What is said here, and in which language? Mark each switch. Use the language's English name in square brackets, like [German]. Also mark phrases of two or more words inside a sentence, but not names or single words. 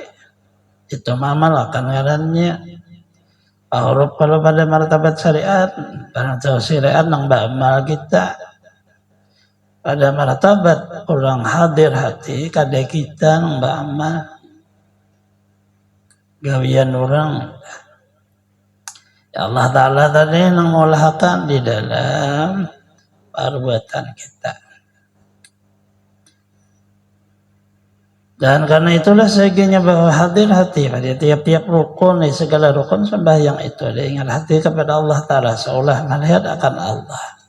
[Banjar] Itu maamalkan ngarannya. Huruf kalau pada martabat syariat, barang tahu syariat nang baamal kita. Pada martabat kurang hadir hati, kada kita nang baamal. Gawian orang. [Indonesian] Ya Allah Ta'ala tadi mengolahkan di dalam perbuatan kita. Dan karena itulah seginya bahwa hadir hati pada tiap-tiap rukun, di segala rukun sembahyang itu ada ingat hati kepada Allah Ta'ala seolah melihat akan Allah.